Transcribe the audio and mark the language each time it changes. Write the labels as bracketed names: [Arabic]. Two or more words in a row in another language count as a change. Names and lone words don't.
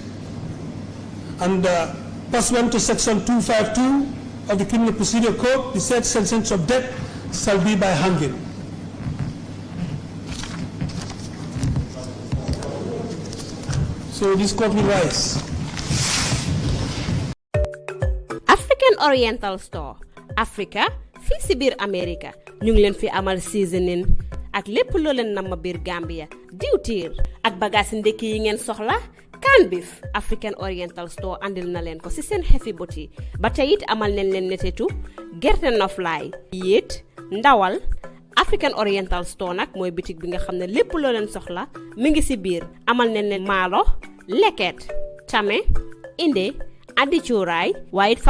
[English] And pursuant to Section 252 of the Criminal Procedure Code, the said sentence of death shall be by hanging. So this court will rise. [Wolof] African Oriental Store Africa fii si biir America ñu ngi leen fi amal seasoning ak lépp loo leen nama biir Gambia diwtiir ak bagage ndekki yi ngeen soxla [English] can beef [Wolof] African Oriental Store andil na leen ko si seen heavy boti ba tey it amal nañ leen netetu gerte noflaay yéet ndawal African Oriental Store nag mooy bitik bi nga xam ne lépp loo leen soxla mi ngi si biir amal nañ leen maalo leket tame inde addi cuuraay waaye it